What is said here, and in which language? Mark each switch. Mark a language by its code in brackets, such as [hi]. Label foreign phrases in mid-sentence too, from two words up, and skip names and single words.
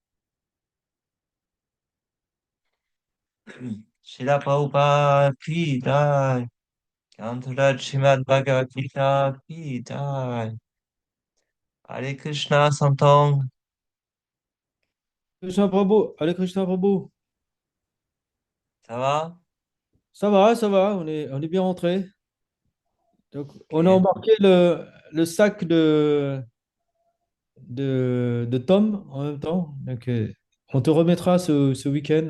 [hi] श्रील प्रभुपाद, की जय. ग्रंथराज श्रीमद् भगवद् गीता, की जय. [sa] Hare Krishna, Santong. [fr] Krishna Prabhu, allez Krishna Prabhu. Ça va? Ça va, on est bien rentré. Donc, on a Ok. embarqué le sac de Tom en même temps. Donc, on te remettra ce week-end.